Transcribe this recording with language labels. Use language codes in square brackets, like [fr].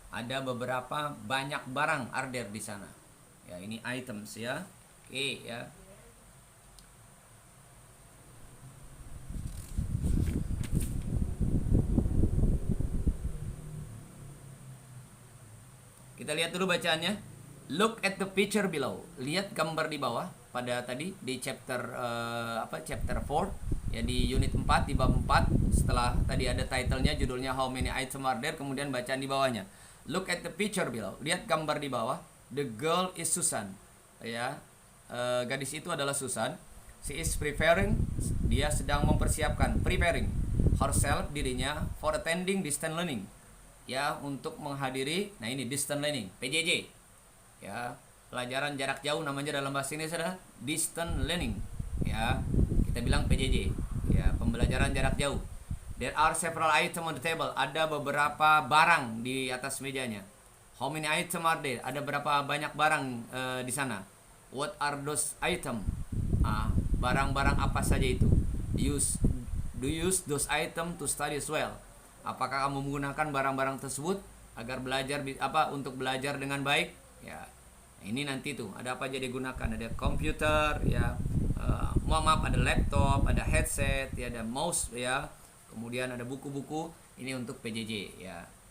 [id] Ada beberapa banyak barang [en] are there [id] di sana. Ya, ini items ya. Oke ya. Kita lihat dulu bacaannya. [en] Look at the picture below. [id] Lihat gambar di bawah pada tadi di chapter chapter 4 ya, di unit 4 di bab 4. Setelah tadi ada titlenya, judulnya [en] How many items are there, [id] kemudian bacaan di bawahnya. [en] Look at the picture below. [id] Lihat gambar di bawah. [en] The girl is Susan. [id] Ya, gadis itu adalah Susan. [en] She is preparing. [id] Dia sedang mempersiapkan, [en] preparing herself, [id] dirinya, [en] for attending distance learning. [id] Ya, untuk menghadiri. Nah ini distance learning, PJJ. Ya, pelajaran jarak jauh namanya dalam bahasa Inggris adalah distance learning. Ya, kita bilang PJJ. Ya, pembelajaran jarak jauh. [en] There are several items on the table. [id] Ada beberapa barang di atas mejanya. [en] How many items are there? [id] Ada berapa banyak barang di sana? [en] What are those items? [id] Barang-barang apa saja itu? [en] Do you use those items to study as well? [id] Apakah kamu menggunakan barang-barang tersebut agar belajar untuk belajar dengan baik? Ya, ini nanti tuh ada apa aja digunakan? Ada komputer, ya, ada laptop, ada headset, ya, ada mouse, ya. Kemudian ada buku-buku, ini untuk PJJ ya.